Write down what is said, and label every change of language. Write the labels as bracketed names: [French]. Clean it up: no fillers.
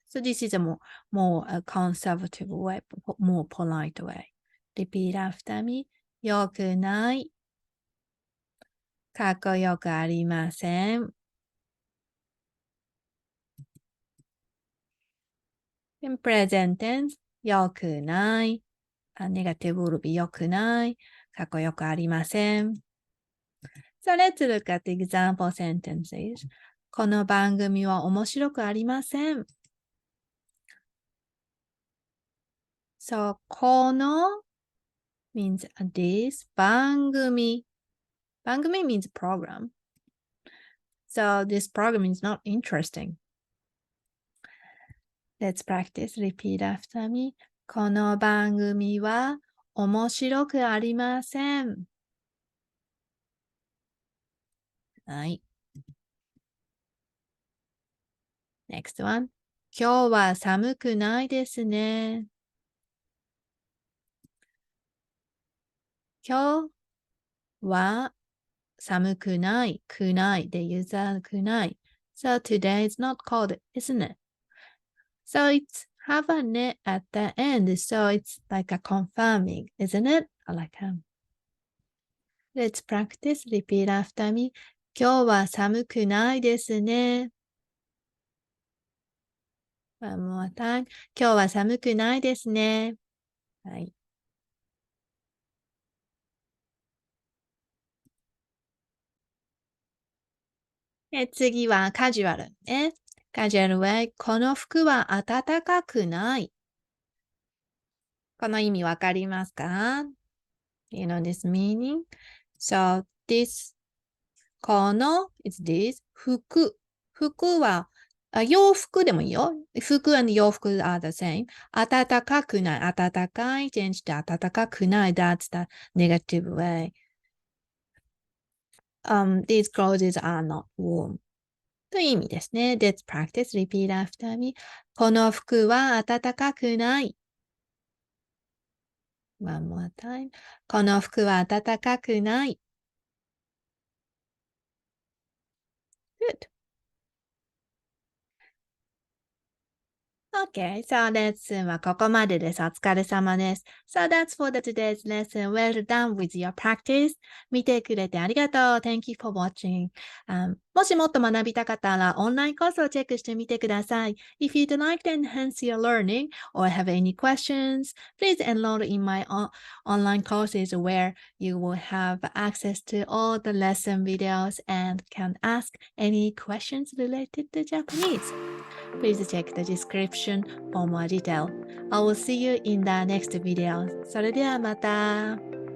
[English] So this is a more a conservative way, more polite way. Repeat after me. [Japanese] 良くない。かっこよくありません。 [English] In present tense, [Japanese] 良くない。 [English] Negative will be 良くない。 [Japanese] かっこよくありません。 [English] So let's look at the example sentences. [Japanese] この番組は面白くありません。 [English] So この means this 番組。番組 means program. So this program is not interesting. Let's practice. Repeat after me. [Japanese] この番組は面白くありません。はい。 [English] Next one. [Japanese] 今日は寒くないですね。今日は寒くない、くないで言うざくない。 [English] So today is not cold, isn't it? So it's have a net at the end, so it's like a confirming, isn't it? I like Let's practice. Repeat after me. [Japanese] 今日は寒くないですね。 [English] One more time. [Japanese] 今日は寒くないですね。はい。次はカジュアルね。カジュアルは、この服は暖かくない。この意味わかりますか？ [English] You know this meaning? So this この is this 服。 [Japanese] 服は洋服でもいいよ。 [English] 服 and 洋服 are the same. [Japanese] 暖かくない。暖かい change で暖かくない。 [English] That's the negative way. These clothes are not warm. [Japanese] という意味ですね。 [English] Let's practice. Repeat after me. [Japanese] この服は暖かくない。 [English] One more time. [Japanese] この服は暖かくない。 [English] Good. Okay, so [Japanese] lesson はここまでです。お疲れ様です。 [English] So that's for the today's lesson. Well done with your practice. [Japanese] 見てくれてありがとう。 [English] Thank you for watching. [Japanese] もしもっと学びたかったらオンラインコースをチェックしてみてください。 [English] If you'd like to enhance your learning or have any questions, please enroll in my online courses where you will have access to all the lesson videos and can ask any questions related to Japanese.Please check the description for more detail. I will see you in the next video. [Japanese] それではまた。